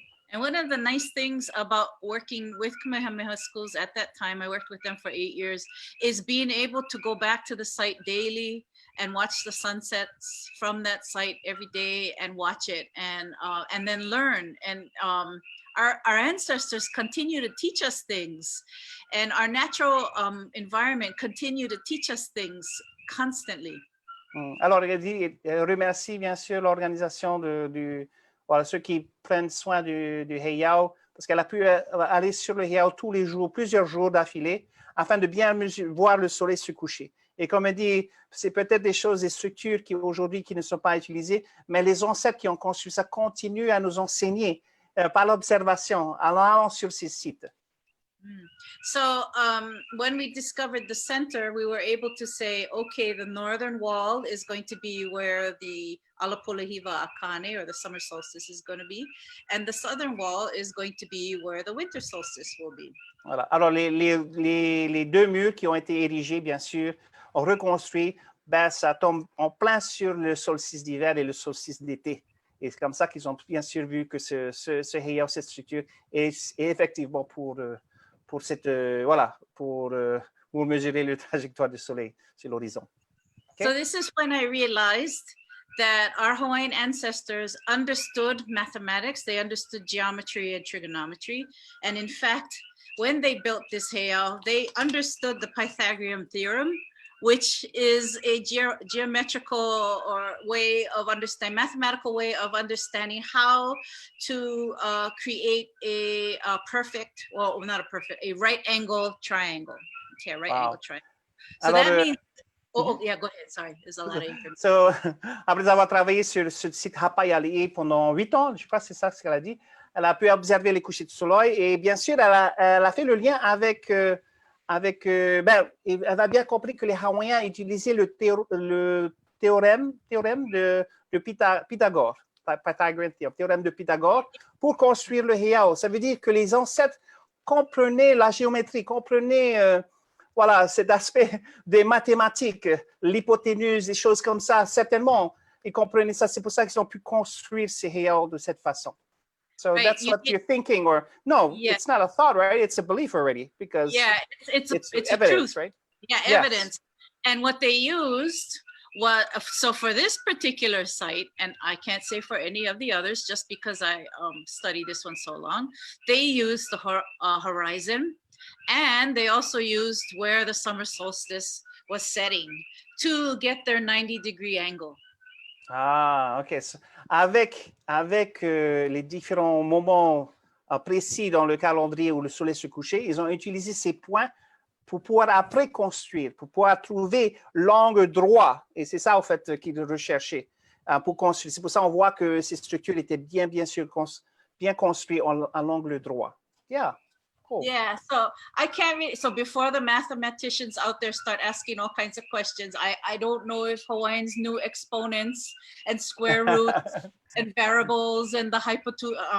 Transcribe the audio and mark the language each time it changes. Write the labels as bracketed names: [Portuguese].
[English] And one of the nice things about working with Kamehameha schools at that time, I worked with them for 8 years, is being able to go back to the site daily and watch the sunsets from that site every day and watch it and then learn. And our ancestors continue to teach us things, and our natural environment continue to teach us things constantly. [French] Alors, il remercie bien sûr l'organisation voilà, ceux qui prennent soin du heiau, parce qu'elle a pu aller sur le heiau tous les jours, plusieurs jours d'affilée, afin de bien voir le soleil se coucher. Et comme elle dit, c'est peut-être des choses, des structures qui aujourd'hui qui ne sont pas utilisées, mais les ancêtres qui ont construit ça continuent à nous enseigner par l'observation, en allant sur ces sites. [English] So when we discovered the center, we were able to say, okay, the northern wall is going to be where the Polohiwa-a-Kāne, or the summer solstice, is going to be, and the southern wall is going to be where the winter solstice will be. [French] Voilà. Alors, les deux murs qui ont été érigés, bien sûr, ont reconstruit, ben, ça tombe en plein sur le solstice d'hiver et le solstice d'été. Et c'est comme ça qu'ils ont bien sûr vu que ce heiau, cette structure, est effectivement pour voilà, pour mesurer la trajectoire du soleil sur l'horizon. [English] Okay? So this is when I realized that our Hawaiian ancestors understood mathematics, they understood geometry and trigonometry, and in fact, when they built this heiau, they understood the Pythagorean theorem, which is a geometrical or way of understanding, mathematical way of understanding how to create a perfect, well, not a perfect, a right angle triangle. Okay, a right angle triangle. So alors, that means, yeah, go ahead, sorry, there's a lot of information. [French] So, après avoir travaillé sur ce site Hapaiali'i pendant 8 ans, je crois que c'est ça ce qu'elle a dit, elle a pu observer les couchers du soleil et bien sûr, elle a fait le lien avec ben, elle a bien compris que les Hawaïens utilisaient le théorème de Pythagore, théorème de Pythagore, pour construire le heiau. Ça veut dire que les ancêtres comprenaient la géométrie, comprenaient voilà, cet aspect des mathématiques, l'hypoténuse, des choses comme ça. Certainement, ils comprenaient ça. C'est pour ça qu'ils ont pu construire ces heiau de cette façon. [English] So right. That's what you're thinking, or no, it's not a thought, right? It's a belief already, because it's evidence, a truth, right? Yeah, evidence. And what they used was, so for this particular site, and I can't say for any of the others, just because I studied this one so long, they used the horizon, and they also used where the summer solstice was setting to get their 90-degree angle. Ah, OK. [French] Avec les différents moments précis dans le calendrier où le soleil se couchait, ils ont utilisé ces points pour pouvoir après construire, pour pouvoir trouver l'angle droit. Et c'est ça, en fait, qu'ils recherchaient pour construire. C'est pour ça qu'on voit que ces structures étaient bien construites à l'angle droit. [English] Yeah. Cool. Yeah, so I can't really, so before the mathematicians out there start asking all kinds of questions, I don't know if Hawaiians knew exponents and square roots and variables and the hypotenuse.